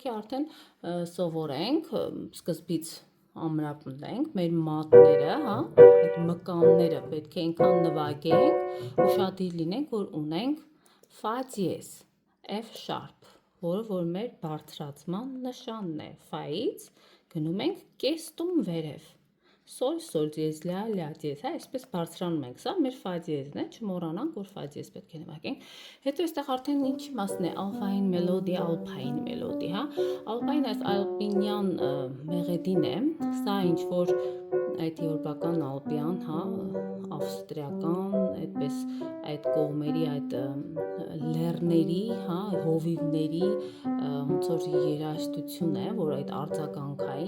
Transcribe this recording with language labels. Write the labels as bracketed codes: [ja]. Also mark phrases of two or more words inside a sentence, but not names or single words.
[hy] է արդեն սովորենք, սկզբից ամրապնդենք մեր մատները, հա, այդ մկանները պետք է այնքան նվագենք, ուշադիր լինենք, որ ունենք Fa diez, [en] F sharp, [hy] որը որ մեր բարձրացման նշանն է, Fa-ից գնում ենք կեստում վերև, Sol diez, la diez, հա, այսպես բարձրանում ենք, սա մեր Fa diez-ն է, չմոռանանք, որ Fa diez պետք է նվագենք, հետո այստեղ արդեն ինչ մասն է, [en] alpine melody, [hy] հա, alpine այս alpinյան մեղեդին է, սա ինչ որ այդ եվրոպական ալպյան, հա, ավստրիական, այդպես այդ կողմերի, այդ լեռների, հա, հովիվների ոնց որ երաժշտություն է, որ այդ արձագանքային,